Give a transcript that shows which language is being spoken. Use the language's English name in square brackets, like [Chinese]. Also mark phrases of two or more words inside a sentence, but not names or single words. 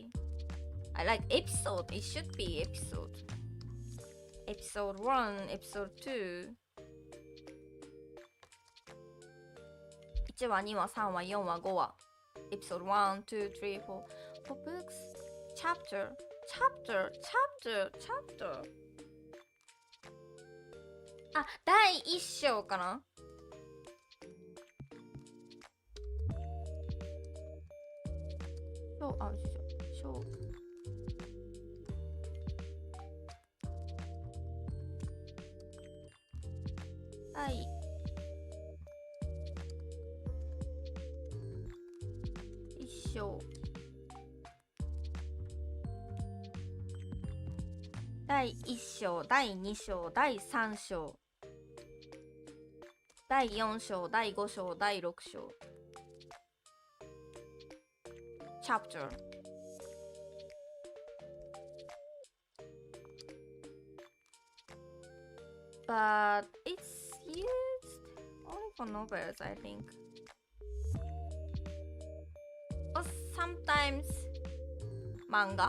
[English] I like episode. It should be episode. Episode 1, episode 2. [Japanese] 1 話、2話、3話、4話、5 話。Episode 1, 2, 3, 4. [English] For books, chapter. [Japanese] あ、第1章かな。章。第1章。第1章、第2章、第3章。第4章、第5章、第6 章。Chapter. [English] But it's used only for novels, I think. Or sometimes manga.